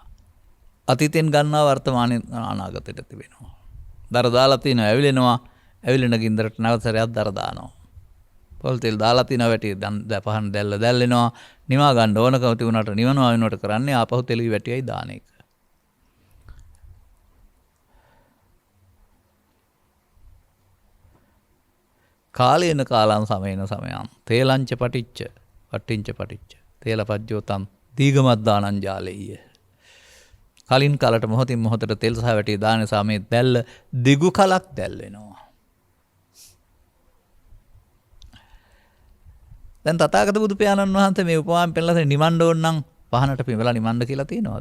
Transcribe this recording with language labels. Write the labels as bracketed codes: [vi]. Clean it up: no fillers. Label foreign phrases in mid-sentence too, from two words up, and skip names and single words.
[si] අතීතෙන් ගන්නවා වර්තමානයේ අනාගතයට තිබෙනවා. දර දාලා තියෙනවා, ඇවිලෙනවා, ඇවිලෙන ගින්දරට නැවතරයක් දර දානවා. පොල් තෙල් දාලා තියෙනවා, වැටි පහන් දැල්ලෙනවා, නිවා ගන්න ඕනකම තිබුණාට නිවනවා වෙනවට කරන්නේ ආපහු තෙලි වැටියයි දාන එක. [pi] කාලේන කාලං සමේන සමයං තේලංච පටිච්ච පට්ටිංච පටිච්ච තේලපජ්ජෝතං දීගමද්දානං ජාලෙය්‍ය. [si] කලින් කාලට මොහොතින් මොහොතට තෙල් සහ වැටි දාන නිසා මේ දැල්ල දිගු කලක් දැල් වෙනවා. දැන් තථාගත බුදු පියාණන් වහන්සේ මේ උපමාවෙන් පෙන්නලා නිමන්න ඕන නම් පහනට පිඹලා නිමන්න කියලා තියනවද?